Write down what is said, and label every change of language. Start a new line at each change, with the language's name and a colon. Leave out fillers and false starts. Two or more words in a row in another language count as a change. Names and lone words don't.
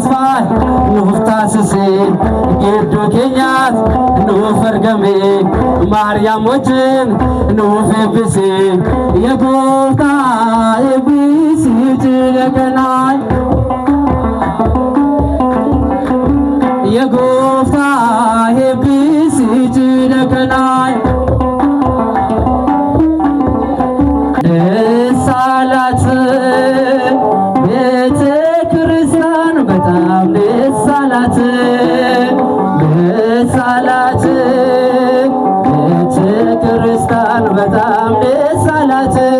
Oromo: faay nuuf taasisee gidduu keenyaatti nuuf argame Maariyaam wajjin nuuf eebbisee yaa gooftaa eebbisii jira kanaa yaa gooftaa eebbisii jira kanaa
Amharic: ሳላት ቤተ ክርስቲያን በጣም ደስ አላት ሳላት ቤተ ክርስቲያን በጣም ደስ አላት